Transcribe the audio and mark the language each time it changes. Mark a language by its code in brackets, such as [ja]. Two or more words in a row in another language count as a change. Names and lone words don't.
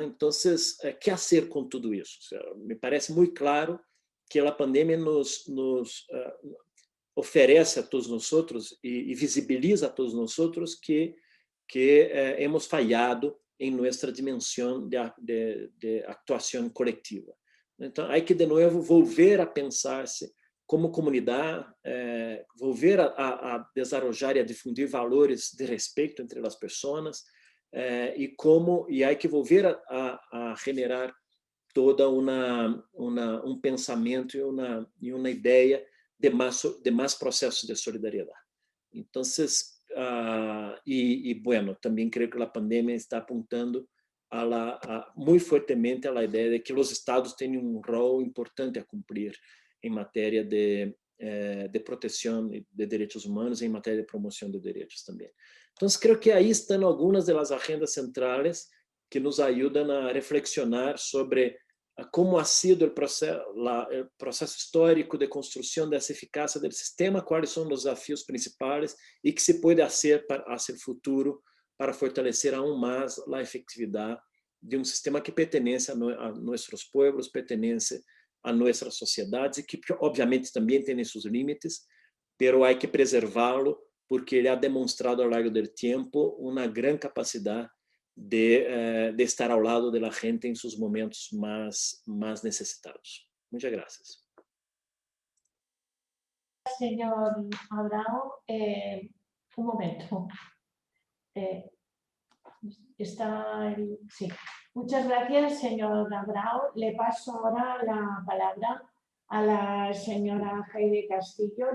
[es] Entonces, ¿qué hacer con todo eso? O sea, me parece muy claro que la pandemia nos oferece a todos nosotros y visibiliza a todos nosotros que hemos fallado en nuestra dimensión de actuación colectiva. Então, hay que de nuevo volver a pensarse como comunidade, volver a desarrollar e a difundir valores de [pt] respeito entre as pessoas, [es] e hay que volver a generar toda [pt] pensamento e uma ideia de mais processos de solidariedade. Então, bueno, também creio que a pandemia está apuntando muito fortemente a ideia de que os estados têm rol importante a cumprir em matéria de proteção de direitos humanos e em matéria de promoção de direitos também. Então, creio que aí estão algumas das agendas centrais que nos ajudam a reflexionar sobre como [es] ha sido [pt] o processo histórico de construção dessa eficácia do sistema, quais são os desafios principais e que se pode fazer hacia o futuro para fortalecer aún mais a efetividade de sistema que pertence a nossos povos, pertence a nossas sociedades e que, obviamente, também tem seus limites, mas há que preservá-lo porque ele ha demonstrado ao longo do tempo uma grande capacidade de estar ao lado da gente em seus momentos mais necessitados. [es] Muchas gracias. Señor Abrao, un momento. Sí. Muchas gracias, señor Abrao. Le paso ahora la palabra a la señora Heide Castillo.